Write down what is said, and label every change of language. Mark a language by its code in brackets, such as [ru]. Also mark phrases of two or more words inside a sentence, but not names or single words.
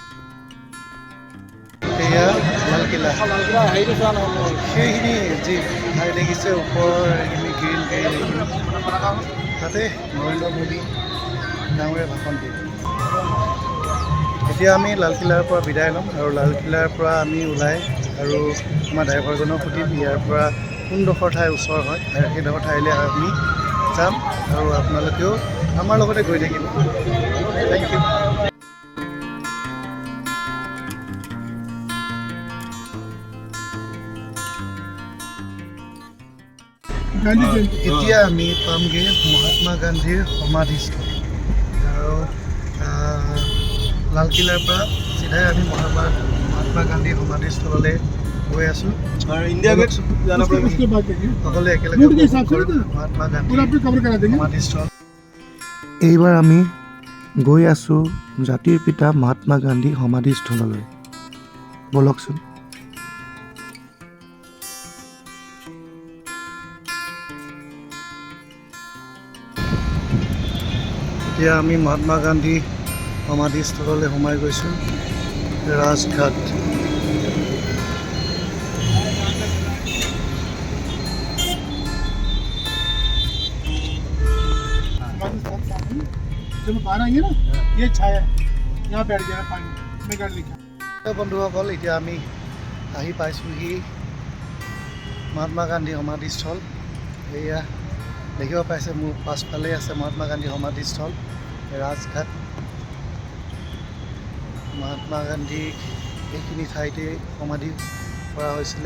[as] এয়া লালকিল্লা, সেইখিনি যি ঠাই দেখিছে ওপৰৰ এইখিনি গ্ৰীণ তাতে নৰেন্দ্ৰ মোদী ডাঙৰে ভাষণ দিয়ে। এতিয়া আমি লালকিল্লাৰ পৰা বিদায় ল'ম আৰু লালকিল্লাৰ পৰা আমি ওলাই আৰু আমাৰ ড্ৰাইভাৰজনক সুধিম ইয়াৰ পৰা কোনডোখৰ ঠাই ওচৰ হয় আৰু সেইডোখৰ ঠাইলৈ আমি যাম আৰু আপোনালোকেও আমাৰ লগতে গৈ থাকিব। [en] thank you. [hi] गांधी जयंती [as] এতিয়া আমি পামগৈ মহাত্মা গান্ধীৰ সমাধিস্থল আৰু লালকিল্লাৰ পৰা চিধাই আমি মহাত্মা গান্ধীৰ সমাধিস্থললৈ গৈ আছোঁ। [hi] इंडिया गेट जाना पड़ेगा। उसके बाद देखिए [as] সকলোৱে একেলগে [hi] रूट के हिसाब से ना [as] মহাত্মা গান্ধী [hi] पूरा आपको कवर करा देंगे। [as] সমাধিস্থল। এইবাৰ আমি গৈ আছোঁ জাতিৰ পিতা মহাত্মা গান্ধী সমাধিস্থললৈ। বলকচোন। এতিয়া আমি মহাত্মা গান্ধী সমাধিস্থললৈ সোমাই গৈছোঁ। ৰাজঘাট [hi] जब बाहर आएंगे ना ये छाया है, यहाँ बैठ जाना पानी में गाड़ी लिखा। [as] বন্ধুসকল এতিয়া আমি আহি পাইছোঁহি মহাত্মা গান্ধী সমাধিস্থল। এয়া দেখিব পাইছে মোৰ পাছফালে আছে মহাত্মা গান্ধী সমাধিস্থল ৰাজঘাট। মহাত্মা গান্ধীক এইখিনি ঠাইতে সমাধি কৰা হৈছিলে।